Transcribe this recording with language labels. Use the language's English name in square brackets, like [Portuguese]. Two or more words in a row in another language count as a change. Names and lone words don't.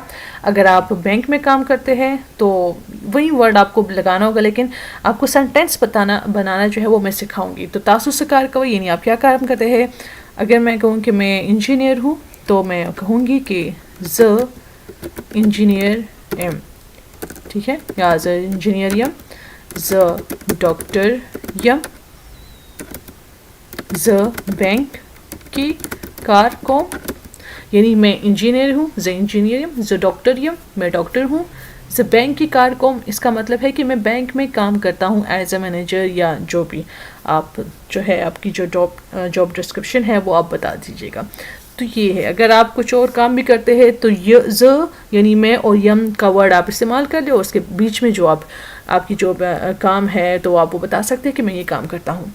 [Urdu] اگر آپ بینک میں کام کرتے ہیں تو وہی ورڈ آپ کو لگانا ہوگا, لیکن آپ کو سینٹینس بنانا جو ہے وہ میں سکھاؤں گی. تو [Pashto] تاسو سکار کوئی [Urdu] یعنی آپ کیا کام کرتے ہیں. اگر میں کہوں کہ میں انجینئر ہوں, تو میں کہوں گی کہ [Pashto] ز انجینئر ایم. [Urdu] ٹھیک ہے, [Pashto] یا ز انجینئر یم, ز ڈاکٹر یم, ز بینک کی کار کوم, [Urdu] یعنی میں انجینئر ہوں, [Pashto] ز انجینئر یم, ز ڈاکٹر یم, [Urdu] میں ڈاکٹر ہوں, [Pashto] ز بینک کی کار کوم. [Urdu] اس کا مطلب ہے کہ میں بینک میں کام کرتا ہوں [English] as a manager, [Urdu] یا جو بھی آپ جو ہے آپ کی جو [English] job description [Urdu] ہے وہ آپ بتا دیجیے گا. تو یہ ہے. اگر آپ کچھ اور کام بھی کرتے ہیں تو ز یعنی میں اور یم کا ورڈ آپ استعمال کر لیں, اور اس کے بیچ میں جو آپ کی جو کام ہے تو آپ وہ بتا سکتے ہیں کہ میں یہ کام کرتا ہوں.